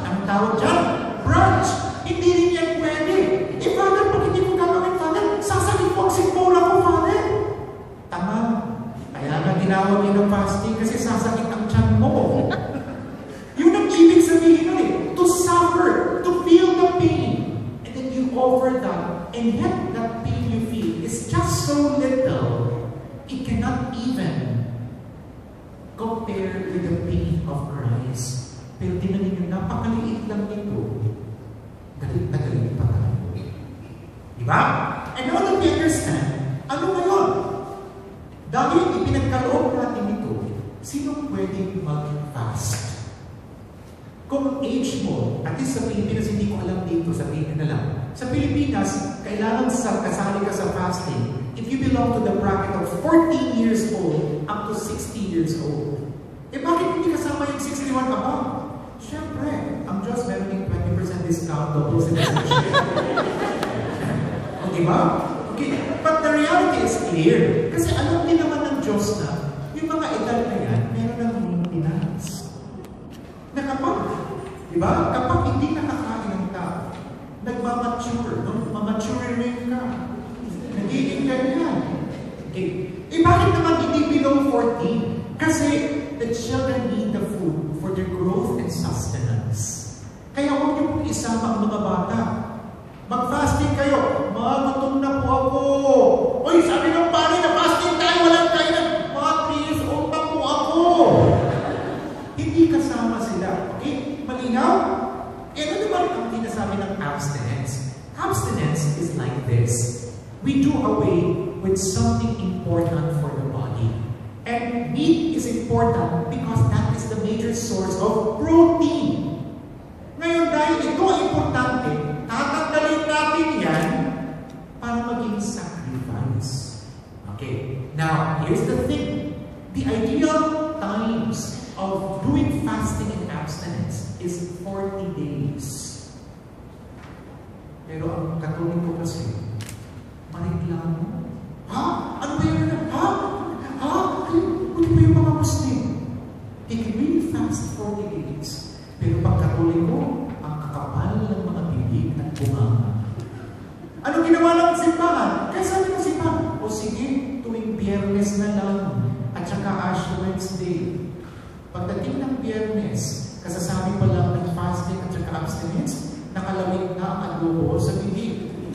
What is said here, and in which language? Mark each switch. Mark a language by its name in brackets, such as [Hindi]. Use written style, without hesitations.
[Filipino] Ang tawag dyan, brunch. Hindi rin yan pwede. Father, pag hindi ko gagawin, Father, sasagin po ang sikmura ko, Father. Tama. Kaya nga tinawag yun ng fasting kasi sasakit ang tiyan mo. Yun ang ibig sabihin nun eh. [English] To suffer, to feel the pain. And then you offer that. And yet that pain you feel is just so little, it cannot even compare with the pain of Christ. [Filipino] Pero tingnan ninyo, napakaliit lang nito. Galit na galit pa tayo. Diba? [English] And now that we understand, [Filipino] ano ngayon? Dahil ipinagkaloob natin ito, sino pwedeng mag-fast? Kung age mo, at least sa Pilipinas, hindi ko alam dito, sabihin na lang. Sa Pilipinas, kailangan kasali ka sa fasting [English] if you belong to the bracket of 14 years old [Filipino] up to 60 years old. Eh bakit hindi kasama yung 61 above? Siyempre, ang Diyos meron yung 20% discount, double citizenship. O diba? [English] Okay, but the reality is clear. [Filipino] Kasi alam din naman ng Diyos na yung mga edad na yan, meron ng maintenance. Na kapag, diba? Kapag hindi nakakain ng tao, nagmamature, no? Mamature rin ka. Nagiging ganyan. Okay. Eh bakit naman hindi below 14? [English] Kasi the children need the food for their growth and sustenance. [Filipino] Kaya huwag niyo pong isama ang mga bata. Mag-fasting kayo. Magutom na po ako. Uy, sabi ng pari na fasting tayo, walang tayo na. Mga 3 years old pa po ako. Hindi kasama sila. Okay? Malinaw? Eh, ano naman ang sinasabi ng abstinence? [English] Abstinence is like this. We do away with something important for the body. And meat is important because that is the major source of protein. [Filipino] Ngayon, dahil ito ang importante, tatanggalin natin yan para maging sacrifice. Okay. [English] Now, here's the thing. The ideal times of doing fasting and abstinence is 40 days. [Filipino] Pero ang Katoliko kasi, mareklamo. Ha? Ano ba yun? Ha? Ha? Hindi ba yung mga Muslim? [English] They can really fast 40 days. [Filipino] Pero pag Katoliko, ang kakapal ng mga bibig at bunganga. Ano ginawa ng simbahan? Kaya sabi ng simbahan, o sige, tuwing Biyernes na lang, at saka Ash Wednesday. Pagdating ng Biyernes, kasasabi pa lang ng fasting at saka abstinence, nakalawit na ang adobo sa bibig.